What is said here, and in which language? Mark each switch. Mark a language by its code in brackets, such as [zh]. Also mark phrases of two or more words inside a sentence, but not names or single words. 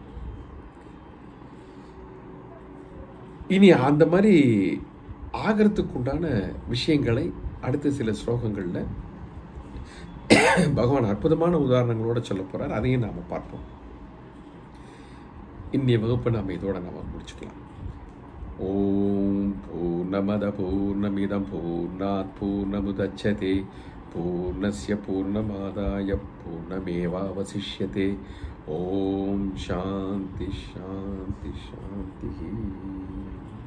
[ta] இனி அந்த மாதிரி ஆகிறதுக்குண்டான விஷயங்களை அடுத்த சில ஸ்லோகங்கள்ல பகவான் அற்புதமான உதாரணங்களோட சொல்ல போறார். அதையும் நாம பார்ப்போம். இன்னைய வகுப்பை நாம இதோட நாம முடிச்சுக்கலாம். [sa] ओम् पूर्णमद पूर्णमिदं पूर्णात् पूर्णमुदच्यते पूर्णस्य पूर्णमादाय पूर्णमेवावशिष्यते. ओम् शान्ति शान्ति शान्ति.